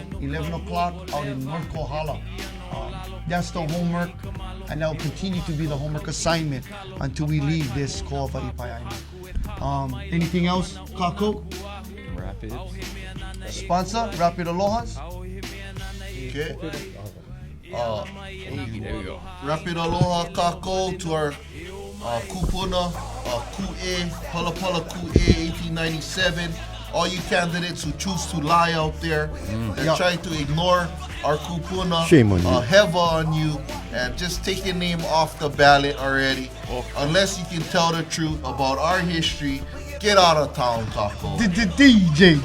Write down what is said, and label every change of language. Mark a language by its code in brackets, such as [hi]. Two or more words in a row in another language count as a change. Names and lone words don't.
[en] 11 o'clock out in North Kohala. That's the homework, and that will continue to be the homework assignment until we leave this Ko'awaipai Island. Anything else, Kako? Rapids. Sponsor, Rapid Alohas. Okay. There we go. Rapid aloha kako to our [haw] kupuna, ku'e, palapala ku'e, [en] 1897. All you candidates who choose to lie out there and try to ignore our kupuna, Shame on you. heva on you, and just take your name off the ballot already. Unless you can tell the truth about our history, get out of town, kako.